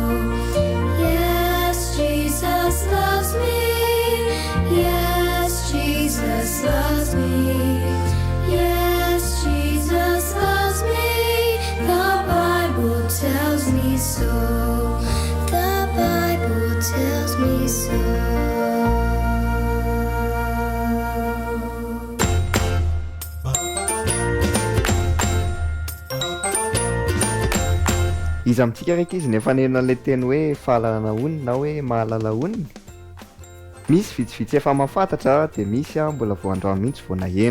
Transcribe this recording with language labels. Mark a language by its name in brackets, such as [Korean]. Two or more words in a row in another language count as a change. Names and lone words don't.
[English] Jesus loves me, yes, Jesus loves me, yes, Jesus loves me, the Bible tells me so, the Bible tells me so. [Malagasy] Izy amintsika raiky izy nefa nenona ilay teny hoe fahalalana onina na hoe mahalala onina. Misy vitsivitsy efa mahafantatra dia misy mbola vao androany mihitsy vao naheno.